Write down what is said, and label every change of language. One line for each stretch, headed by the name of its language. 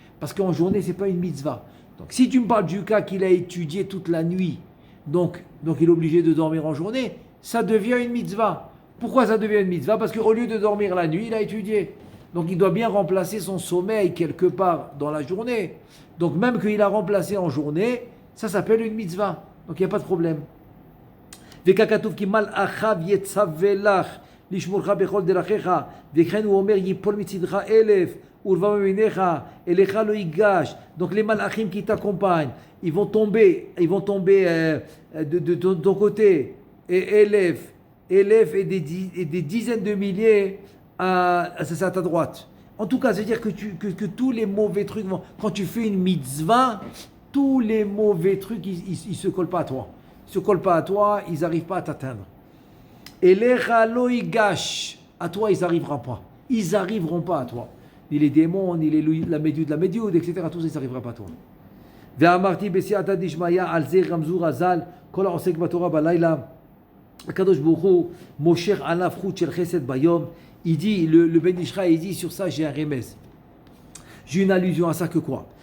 French: Parce qu'en journée, c'est pas une mitzvah. Donc si tu me parles du cas qu'il a étudié toute la nuit, donc il est obligé de dormir en journée, ça devient une mitzvah. Pourquoi ça devient une mitzvah? Parce qu'au lieu de dormir la nuit, il a étudié. Donc il doit bien remplacer son sommeil quelque part dans la journée. Donc même qu'il a remplacé en journée, ça s'appelle une mitzvah. Donc il n'y a pas de problème.
Hebrew: וככתוב כי מלאכיו יצווה לך לשמורך בכל דרכיך וכן הוא אומר ייפול מצדך 1000 ורבע מימיניך אליך לא ייגש.
French: Donc les malachim qui t'accompagnent, ils vont tomber de ton côté et élèves et des dizaines de milliers à ta droite. En tout cas, c'est-à-dire que tous les mauvais trucs, quand tu fais une mitzvah, tous les mauvais trucs, ils se collent pas à toi. Ils se collent pas à toi, ils n'arrivent pas à t'atteindre. Et les gâches, à toi, ils n'arriveront pas. Ils n'arriveront pas à toi. Ni les démons, ni la médioude, etc. Tout ça, ils n'arriveront pas à toi.
Hebrew: ואמרתי בסייעתא דשמיא על זה רמזו רז"ל כל העוסק בתורה בלילה הקדוש ברוך הוא מושך עליו חוט של חסד ביום.
French: Il dit, le Ben Ishra, il dit sur ça j'ai un remez. J'ai une allusion à ça que quoi?